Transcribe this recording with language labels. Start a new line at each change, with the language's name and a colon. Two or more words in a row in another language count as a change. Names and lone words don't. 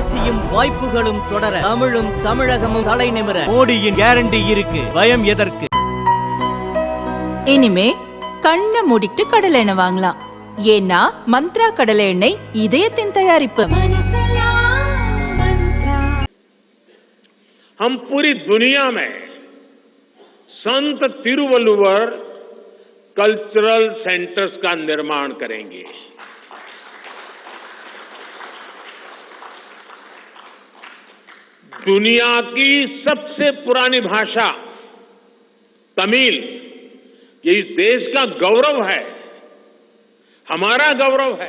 Tamil: வளர்ச்சியும் வாய்ப்புகளும் தொடர தமிழும் தமிழகமும் தலை நிமிர மோடியின் கேரண்டி இருக்கு. பயம் எதற்கு? இனிமே கண்ணை மூடிட்டு கடலை எண்ணெய் வாங்கலாம். ஏன்னா மந்த்ரா கடலை எண்ணெய் இதயத்தின் தயாரிப்பு.
Hindi: हम पूरी दुनिया में संत तिरुवल्लुवर
English: cultural centers
Hindi: का निर्माण करेंगे। दुनिया की सबसे पुरानी भाषा तमिल, ये इस देश का गौरव है, हमारा गौरव है।